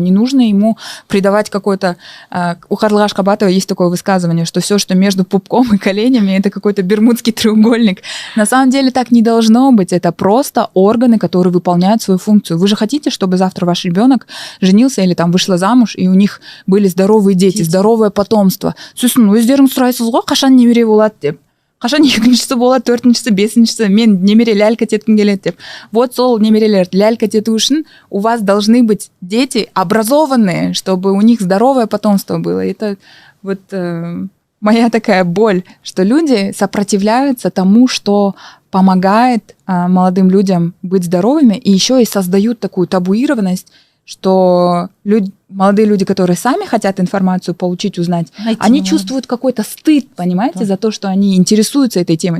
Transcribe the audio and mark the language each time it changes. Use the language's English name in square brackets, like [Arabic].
[Russian] Не нужно ему придавать какой-то... У Карлыгаш Кабатова есть такое высказывание, что все, что между пупком и коленями, это какой-то бермудский треугольник. На самом деле так не должно быть. Это просто органы, которые выполняют свою функцию. Вы же хотите, чтобы завтра ваш ребенок женился или там вышла замуж, и у них были здоровые дети, здоровое потомство. [Kazakh] Сосын, өздеріңіз сұрайсыз ғой, қашан немере болады деп. Қашан екіншісі болады, төртіншісі, бесіншісі, мен немере лялька теткім келеді деп. [Russian] Вот [Kazakh] сол немерелерді лялька тету үшін [Russian] у вас должны быть дети образованные, чтобы у них здоровое потомство было. Это вот моя такая боль, что люди сопротивляются тому, что помогает молодым людям быть здоровыми, и еще и создают такую табуированность, что молодые люди, которые сами хотят информацию получить, узнать, они чувствуют какой-то стыд, понимаете, за то, что они интересуются этой темой.